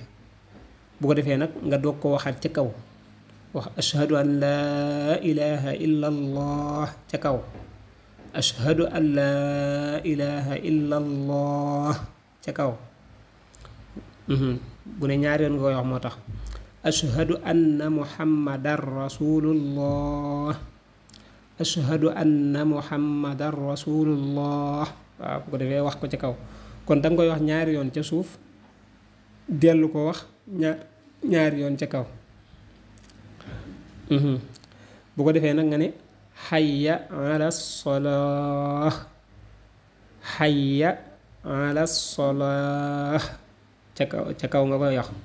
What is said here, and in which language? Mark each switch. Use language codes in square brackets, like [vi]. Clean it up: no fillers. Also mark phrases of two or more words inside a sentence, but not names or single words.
[wo] bu ko defee nag nga doog ko waxaat ca kaw, wax [ar] أشهد أن لا إله إلا الله [wo] ca kaw, [ar] أشهد أن لا إله إلا الله [wo] ca kaw. bu ne ñaari yoon nga koy wax moo tax. [ar] أشهد أن محمدا رسول الله. أشهد أن محمدا رسول الله. [wo] waaw bu ko defee wax ko ca kaw. kon danga koy wax ñaari yoon ca suuf, dellu ko wax ñaari yoon ca kaw. bu ko defee nag nga ne [ar] حي على الصلاة. حي على الصلاة [wo] ca kaw nga koy wax.